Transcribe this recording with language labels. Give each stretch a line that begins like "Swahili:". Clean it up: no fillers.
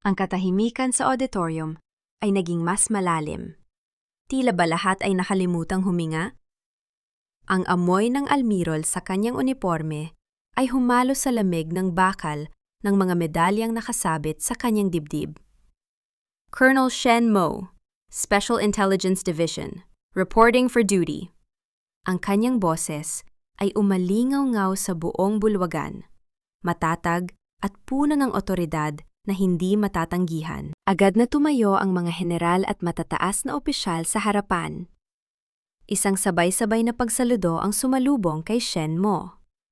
Filipino: Ang katahimikan sa auditorium ay naging mas malalim. Tila ba lahat ay nakalimutang huminga? Ang amoy ng almirol sa kanyang uniporme ay humalo sa lamig ng bakal ng mga medalyang nakasabit sa kanyang dibdib.
English: Colonel Shen Mo, Special Intelligence Division, reporting for duty.
Filipino: Ang kanyang boses ay umalingaw-ngaw sa buong bulwagan, matatag at puno ng otoridad na hindi matatanggihan. Agad na tumayo ang mga general at matataas na opisyal sa harapan. Isang sabay-sabay na pagsaludo ang sumalubong kay Shen Mo.